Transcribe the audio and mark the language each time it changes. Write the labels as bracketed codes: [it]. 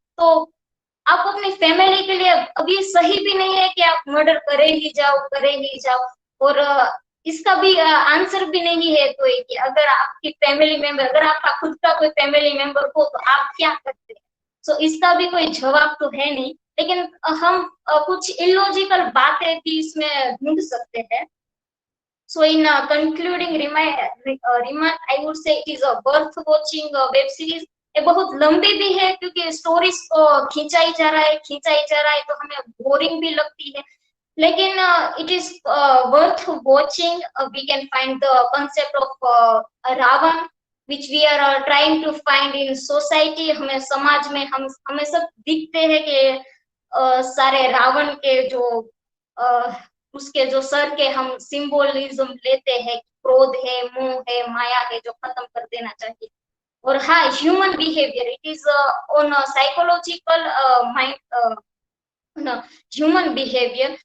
[hi] तो आप अपनी फैमिली के लिए अभी सही भी नहीं है कि आप मर्डर करे ही जाओ, और इसका भी आंसर भी नहीं है कोई कि अगर आपकी फैमिली मेंबर, अगर आपका खुद का कोई फैमिली मेंबर हो तो आप क्या करते हैं। सो इसका भी कोई जवाब तो है नहीं, लेकिन हम कुछ इलॉजिकल बातें भी इसमें ढूंढ सकते हैं। [en] So in concluding remark, I would say it is a worth watching web series, [hi] ये बहुत लंबी भी है क्योंकि स्टोरीज को खींचाई जा रहा है तो हमें बोरिंग भी लगती है, लेकिन [en] it is worth watching. We can find the concept of Ravan which we are trying to find in society. [hi] हमें समाज में हमें सब दिखते हैं कि सारे रावण के जो उसके जो सर के हम सिंबोलिज्म लेते हैं, क्रोध है, मोह है, माया है, जो खत्म कर देना चाहिए. और हाँ, [en] Human behaviour, it is on psychological mind, human behavior.